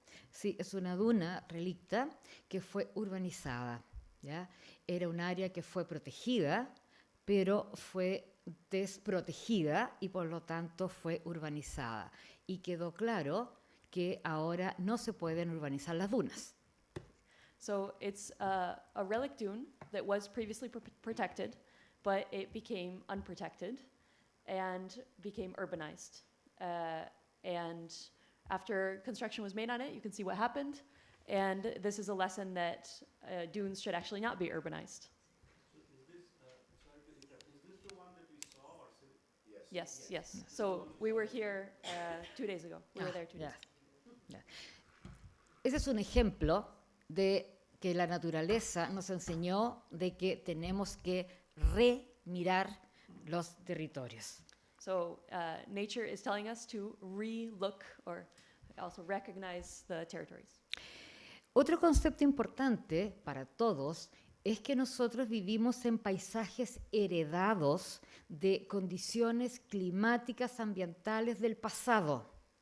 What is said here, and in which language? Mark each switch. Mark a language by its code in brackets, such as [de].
[es] Sí, es una duna relicta que fue urbanizada, ¿ya? Era un área que fue protegida, pero fue desprotegida y por lo tanto fue urbanizada. Y quedó claro que ahora no se pueden urbanizar las dunas. [en] So it's a relic dune that was previously protected, but it became unprotected and became urbanized. And after construction was made on it, you can see what happened. And this is a lesson that dunes should actually not be urbanized. Yes. So we were here 2 days ago. We were there 2 days ago. [es] Ese es un ejemplo de que la naturaleza nos enseñó de que tenemos que remirar los territorios. [en] So nature is telling us to re-look or also recognize the territories. [es] Otro concepto importante para todos es que nosotros vivimos en paisajes heredados de condiciones climáticas ambientales del pasado.